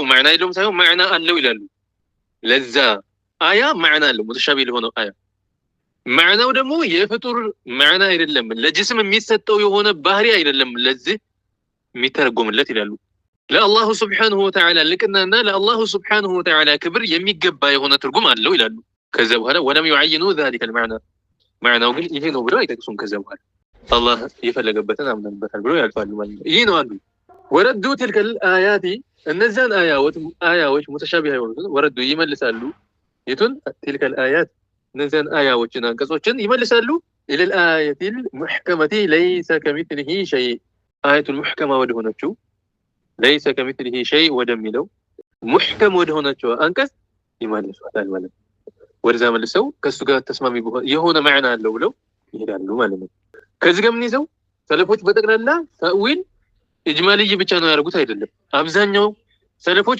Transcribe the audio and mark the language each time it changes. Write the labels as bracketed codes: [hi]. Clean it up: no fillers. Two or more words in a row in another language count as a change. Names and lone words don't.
[am] ማዕና የለውም ሳይሆን ማዕና አለው ይላሉ። ለዛ አያ ማዕና አለው ሙተሻቢህ ለሆነው አያ ማዕናው ደግሞ የፍጡር ማዕና አይደለም፣ ለጅስም የሚሰጠው የሆነ ባህሪ አይደለም፣ ለዚህ የሚተረጎምለት ይላሉ። ለአላሁ [ar] سبحانه وتعالى [am] ልቅናና ለአላሁ [ar] سبحانه وتعالى [am] ክብር የሚገባ የሆነ ትርጉም አለው ይላሉ። ከዛ በኋላ [ar] ولم يعينوا ذلك المعنى [am] ማዕናው ግን ይሄ ነው ብለው አይጠቅሱም። ከዛ በኋላ አላህ የፈለገበትን አምነንበታል ብለው ያልፋሉ ማለት ነው። ይሄ ነው አንዱ። [ar] وردوا تلك الآيات [am] እነዛን አያዎች ሙተሻቢህ የሆኑትን ወረዱ ይመልሳሉ። የቱን? [ar] تلك الآيات [am] እነዛን አያዎችን አንቀጾችን ይመልሳሉ። [ar] إلى الآية المحكمة ليس كمثله شيء آية المحكمة [am] ወደሆነችው [ar] ليس كمثله شيء [am] ወደሚለው ሙሕከም ወደሆነችው አንቀጽ ይመልሷታል ማለት ነው። ወደዛ መልሰው ከሱ ጋር ተስማሚ የሆነ ማዕና አለው ብለው ይሄዳሉ ማለት ነው። ከዚህ ጋር ምን ይዘው ሰለፎች በጠቅላላ [ar] تأويل إجمالي [am] ብቻ ነው ያደርጉት አይደለም። አብዛኛው ሰለፎች